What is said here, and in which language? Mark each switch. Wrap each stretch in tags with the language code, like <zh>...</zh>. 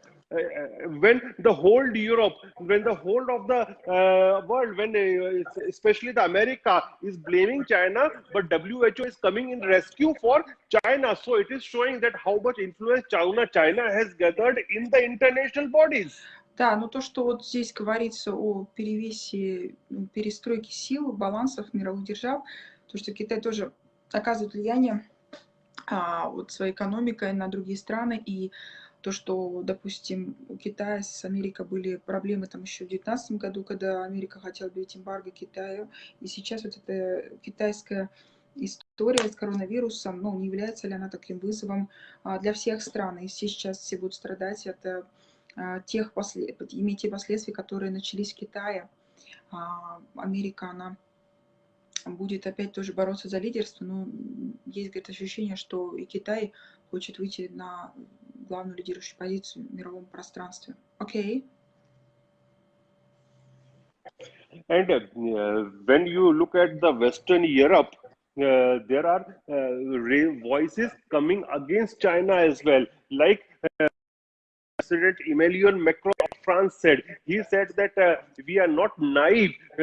<en>when the whole Europe, when the whole of the world, when especially the America is blaming China, but WHO is coming in rescue for China. So it is showing that how much influence China has gathered in the international bodies.</en> <ru>Да, но то, что вот здесь говорится о перевесе, перестройке сил, балансов мировых держав, то, что Китай тоже оказывает влияние вот своей экономикой на другие страны, и то, что, допустим, у Китая с Америкой были проблемы там еще в 2019 году, когда Америка хотела объявить эмбарго Китаю, и сейчас вот эта китайская история с коронавирусом, ну, не является ли она таким вызовом для всех стран, и сейчас все будут страдать от иметь те последствия, которые начались в Китае. Америка, она будет опять тоже бороться за лидерство, но есть, говорит, ощущение, что и Китай хочет выйти на главную лидирующую позицию в мировом пространстве.</ru> <en>Окей. And when you look at the Western Europe, there are voices coming against China as well. Like President Emmanuel Macron of France said, he said that we are not naive.</en>